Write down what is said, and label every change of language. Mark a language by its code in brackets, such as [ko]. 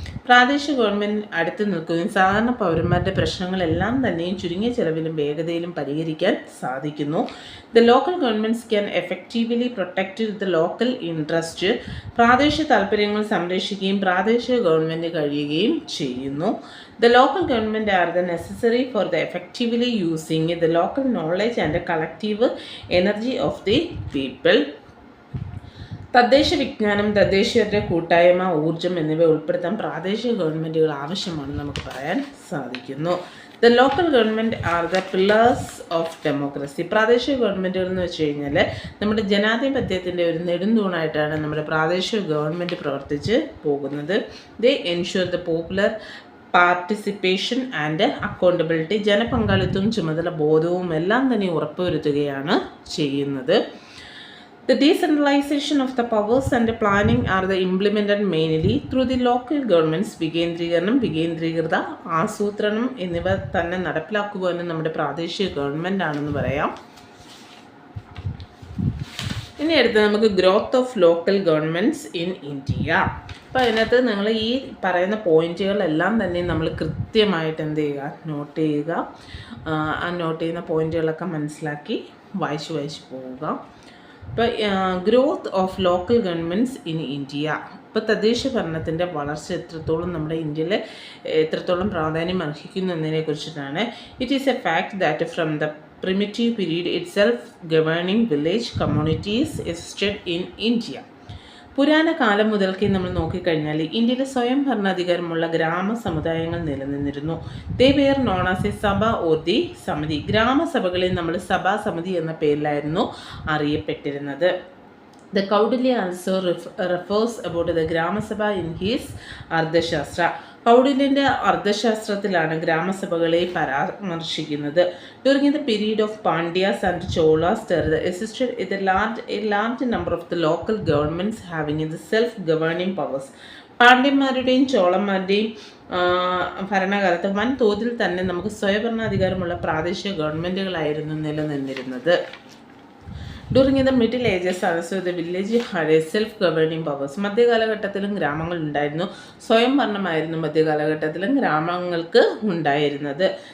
[ml] പ്രാദേശിക ഗവൺമെൻറ് അടുത്ത് നിൽക്കുകയും സാധാരണ പൗരന്മാരുടെ പ്രശ്നങ്ങളെല്ലാം തന്നെയും ചുരുങ്ങിയ ചെലവിലും വേഗതയിലും പരിഹരിക്കാൻ സാധിക്കുന്നു. [en] The local governments can effectively protect the local interest. [ml] പ്രാദേശിക താല്പര്യങ്ങൾ സംരക്ഷിക്കുകയും പ്രാദേശിക ഗവൺമെൻറ് കഴിയുകയും ചെയ്യുന്നു. [en] The local government are the necessary for the effectively using the local knowledge and the collective energy of the people. [ml] തദ്ദേശ വിജ്ഞാനം തദ്ദേശീയരുടെ കൂട്ടായ്മ ഊർജം എന്നിവ ഉൾപ്പെടുത്താൻ പ്രാദേശിക ഗവൺമെൻറ്റുകൾ ആവശ്യമാണെന്ന് നമുക്ക് പറയാൻ സാധിക്കുന്നു. [en] The local government are the pillars of democracy. [ml] പ്രാദേശിക ഗവൺമെൻറ്റുകൾ എന്ന് വെച്ച് കഴിഞ്ഞാൽ നമ്മുടെ ജനാധിപത്യത്തിൻ്റെ ഒരു നെടുന്തൂണായിട്ടാണ് നമ്മുടെ പ്രാദേശിക ഗവൺമെൻറ് പ്രവർത്തിച്ച് പോകുന്നത്. [en] They ensure the popular participation and accountability. [ml] ജനപങ്കാളിത്തവും ചുമതല ബോധവും എല്ലാം തന്നെ ഉറപ്പുവരുത്തുകയാണ് ചെയ്യുന്നത്. [en] The decentralization of the powers and the planning are the implemented mainly through the local governments. [ml] വികേന്ദ്രീകരണം വികേന്ദ്രീകൃത ആസൂത്രണം എന്നിവ തന്നെ നടപ്പിലാക്കുക എന്ന് നമ്മുടെ പ്രാദേശിക ഗവൺമെൻറ് ആണെന്ന് പറയാം. ഇനി അടുത്ത് നമുക്ക് [en] Growth of local governments in India. [ml] അപ്പോൾ അതിനകത്ത് നിങ്ങൾ ഈ പറയുന്ന പോയിൻറ്റുകളെല്ലാം തന്നെ നമ്മൾ കൃത്യമായിട്ട് എന്ത് ചെയ്യുക നോട്ട് ചെയ്യുക. ആ നോട്ട് ചെയ്യുന്ന പോയിൻറ്റുകളൊക്കെ മനസ്സിലാക്കി വായിച്ച് പോവുക. [en] ഇപ്പോൾ growth of local governments in India. [ml] ഇപ്പോൾ തദ്ദേശ ഭരണത്തിൻ്റെ വളർച്ച എത്രത്തോളം നമ്മുടെ ഇന്ത്യയിൽ എത്രത്തോളം പ്രാധാന്യം അർഹിക്കുന്നു എന്നതിനെ കുറിച്ചിട്ടാണ്. [en] It is a fact that from the primitive period itself governing village communities existed in India. [ml] പുരാന കാലം മുതൽക്കേ നമ്മൾ നോക്കിക്കഴിഞ്ഞാൽ ഇന്ത്യയിലെ സ്വയം ഭരണാധികാരമുള്ള ഗ്രാമ സമുദായങ്ങൾ നിലനിന്നിരുന്നു. [en] They were known as a sabha or the samiti. [ml] ഗ്രാമസഭകളെ നമ്മൾ സഭാ സമിതി എന്ന പേരിലായിരുന്നു അറിയപ്പെട്ടിരുന്നത്. [en] The Kaudilya also refers about the Gramasabha in his Ardhashastra. [ml] കൗടില്യൻ്റെ അർത്ഥശാസ്ത്രത്തിലാണ് ഗ്രാമസഭകളെ പരാമർശിക്കുന്നത്. [en] During the period of Pandyas and Cholas there existed a large number of the local governments having the self-governing powers. [ml] പാണ്ഡ്യന്മാരുടെയും ചോളന്മാരുടെയും ഭരണകാലത്ത് വൻതോതിൽ തന്നെ നമുക്ക് സ്വയംഭരണാധികാരമുള്ള പ്രാദേശിക ഗവൺമെൻറ്റുകളായിരുന്നു നിലനിന്നിരുന്നത്. [en] During the middle ages also the village had a self governing powers. [ml] മധ്യകാലഘട്ടത്തിലും ഗ്രാമങ്ങൾ ഉണ്ടായിരുന്നു. സ്വയം ഭരണമായിരുന്നു മധ്യകാലഘട്ടത്തിലും ഗ്രാമങ്ങൾക്ക് ഉണ്ടായിരുന്നത്.